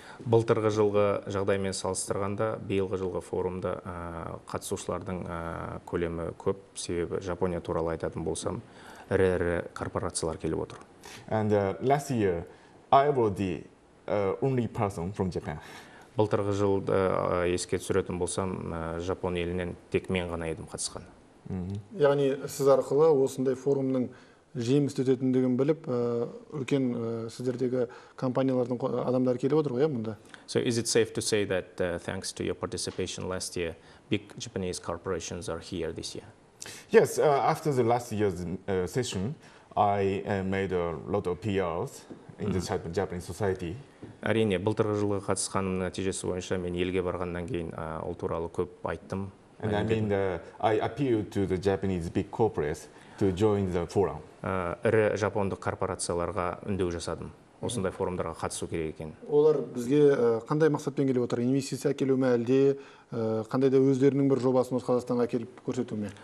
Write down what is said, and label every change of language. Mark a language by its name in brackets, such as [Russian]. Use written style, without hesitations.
[Kazakh] Былтырғы жылғы жағдаймен салыстырғанда, биылғы жылғы форумда қатысушылардың көлемі көп, себебі Жапония туралы айтатын болсам, ірі корпорациялар келіп отыр. [English] And last year, I was the only person from Japan. [Kazakh] Былтырғы жылда еске түсіретін болсам, Жапон елінен тек мен ғана едім қатысқан. Яғни сіз арқылы осындай форумның жемісті өтетіндігін біліп, үлкен сіздердегі компаниялардың адамдары келіп отыр ғой, мұнда. [English] So is it safe to say that thanks to your participation last year, big Japanese corporations are here this year? Yes, after the last year's session, I made a lot of PRs in the Japanese society. [Kazakh] Әрине, былтырғы жылғы қатысқаным нәтижесі бойынша мен елге барғаннан кейін ол туралы көп айттым. [English] And I mean, I appealed to the Japanese big corporates to join the forum. [Kazakh] Ірі жапондық корпорацияларға үндеу жасадым. Осындай форумдарға қатысу керек екен. Олар бізге қандай мақсатпен келіп отыр? Инвестиция әкелу ме, әлде қандай да өздерінің бір жобасын осы Қазақстанға келіп көрсету ме?